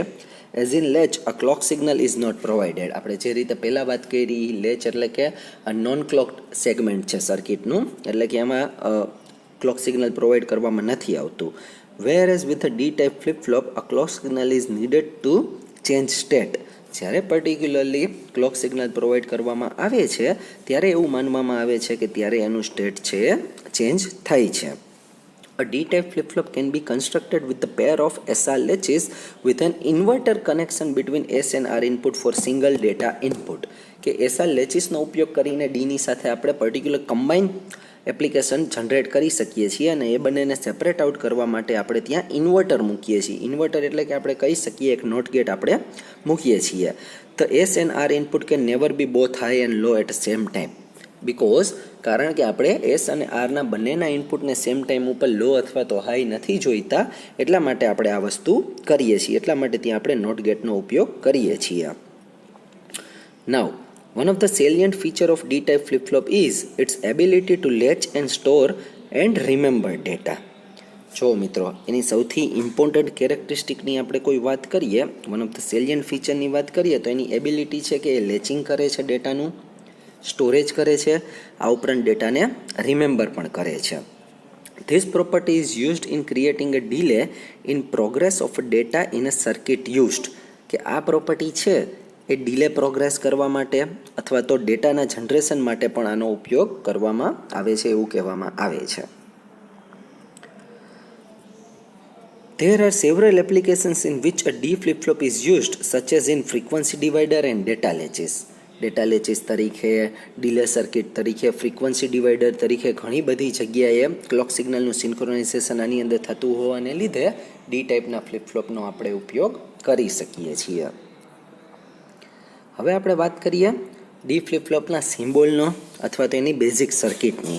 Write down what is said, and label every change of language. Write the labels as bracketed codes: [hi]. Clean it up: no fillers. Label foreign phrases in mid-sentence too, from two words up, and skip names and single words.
[en] as in latch a clock signal is not provided. [gu] આપણે જે રીતે પહેલાં વાત કરી, લેચ એટલે કે આ [en] non clock segment [gu] છે સર્કિટનું, એટલે કે એમાં [en] clock signal provide [gu] કરવામાં નથી આવતું. [en] whereas with a D type flip-flop a clock signal is needed to change state. [gu] જ્યારે [en] particularly clock signal provide [gu] કરવામાં આવે છે ત્યારે એવું માનવામાં આવે છે કે ત્યારે એનું સ્ટેટ છે ચેન્જ થાય છે. [en] A D-type flip-flop can be constructed with a pair of SR latches with an inverter connection between S and R input for single data input. [gu] કે [en] SR latches [gu] નો ઉપયોગ કરીને Dની સાથે આપણે [en] particular combine application [gu] જનરેટ કરી શકીએ છીએ, અને એ બંનેને [en] separate out [gu] કરવા માટે આપણે ત્યાં ઇન્વર્ટર મૂકીએ છીએ. ઇન્વર્ટર એટલે કે આપણે કહી શકીએ એક [en] NOT gate [gu] આપણે મૂકીએ છીએ. [en] The S and R input can never be both high and low at the same time. [gu] બિકોઝ કારણ કે આપણે એસ અને આરના બંનેના ઇનપુટને [en] same time [gu] ઉપર લો અથવા તો હાઈ નથી જોઈતા, એટલા માટે આપણે આ વસ્તુ કરીએ છીએ. એટલા માટે ત્યાં આપણે [en] NOT gate [gu] ઉપયોગ કરીએ છીએ. [en] નાઉ one of the salient feature of D-type flip-flop is its ability to latch and store and remember data. [gu] જો મિત્રો, એની સૌથી [en] important characteristic [gu] આપણે કોઈ વાત કરીએ, [en] one of the salient feature [gu] વાત કરીએ તો એની એબિલિટી છે કે એ લેચિંગ કરે છે ડેટાનું, સ્ટોરેજ કરે છે, આ ઉપરાંત ડેટાને રિમેમ્બર પણ કરે છે. [en] This property is used in creating a delay in progress of data in a circuit used. [gu] કે આ પ્રોપર્ટી છે એ [en] delay progress [gu] કરવા માટે અથવા તો ડેટાના જનરેશન માટે પણ આનો ઉપયોગ કરવામાં આવે છે એવું કહેવામાં આવે છે. [en] There are several applications in which a D flip-flop is used, such as in frequency divider and data latches. data latches [gu] તરીકે, [en] delay circuit [gu] તરીકે, [en] frequency divider [gu] તરીકે ઘણી બધી જગ્યાએ [en] clock signal synchronization [gu] આની અંદર થતું હોવાને લીધે [en] D type [gu] ફ્લિપફ્લોપનો આપણે ઉપયોગ કરી શકીએ છીએ. હવે આપણે વાત કરીએ ડી ફ્લિપફ્લોપના સિમ્બોલનો અથવા તો એની [en] basic circuit.